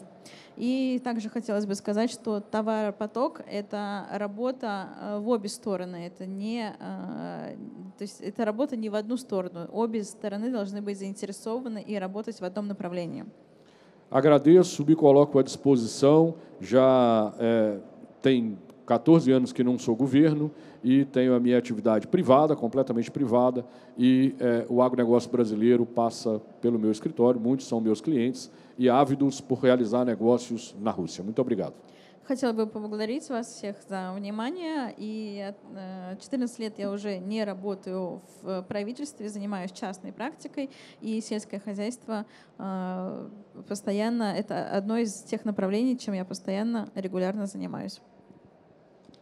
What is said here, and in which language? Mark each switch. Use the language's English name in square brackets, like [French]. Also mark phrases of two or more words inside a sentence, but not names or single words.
[Russian] И также хотелось бы сказать, что товаропоток — это работа в обе стороны, это не, то есть это работа не в одну сторону, обе стороны должны быть заинтересованы и работать в одном направлении. [Portuguese] Agradeço, me coloco à disposição, já tem 14 anos que não sou governo e tenho a minha atividade privada, completamente privada, e o agronegócio brasileiro passa pelo meu escritório, muitos são meus clientes e ávidos por realizar negócios na Rússia. Muito obrigado. [Russian] Хотела бы поблагодарить вас всех за внимание. И 14 лет я уже не работаю в правительстве, занимаюсь частной практикой, и сельское хозяйство постоянно, это одно из тех направлений, чем я постоянно, регулярно занимаюсь.